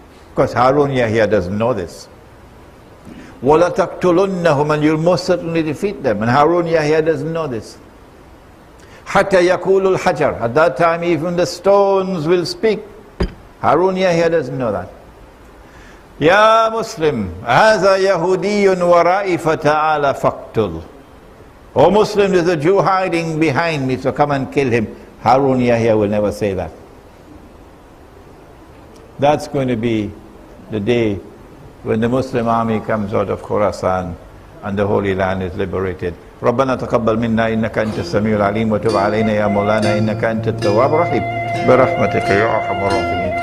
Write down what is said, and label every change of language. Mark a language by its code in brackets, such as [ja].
[en] Because Harun Yahya doesn't know this. [ar] وَلَتَقْتُلُنَّهُمْ, [en] and you'll most certainly defeat them. And Harun Yahya doesn't know this. [ar] حَتَّى يَقُولُ الْحَجَرُ, [en] at that time even the stones will speak. Harun Yahya doesn't know that. [ar] Ya Muslim, هَذَا يَهُودِيٌّ وَرَائِي فَتَعَالَ فَقْتُلْ. [en] O Muslim, there's a Jew hiding behind me, so come and kill him. Harun Yahya will never say that. That's going to be the day when the Muslim army comes out of Khorasan and the Holy Land is liberated. [ar] ربنا تقبل منا إنك أنت السميع العليم وتب علينا يا مولانا إنك أنت التواب الرحيم برحمتك يا أرحم الراحمين.